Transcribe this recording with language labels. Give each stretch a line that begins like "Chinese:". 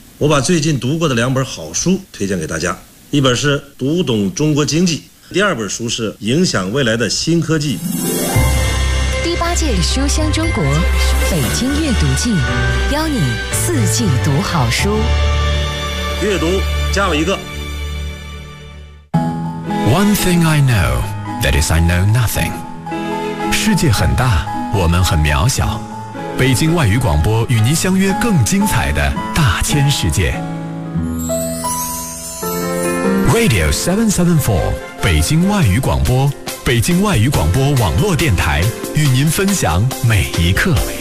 Chinese: 我把最近读过的两本好书推荐给大家，一本是读懂中国经济，第二本书是影响未来的新科技。借书香中国，北京阅读季邀你四季读好书，阅读加我一个。
English: One thing I know, that is I know nothing。
Chinese: 世界很大，我们很渺小，北京外语广播与您相约更精彩的大千世界。 Radio 774 北京外语广播，北京外语广播网络电台与您分享每一刻。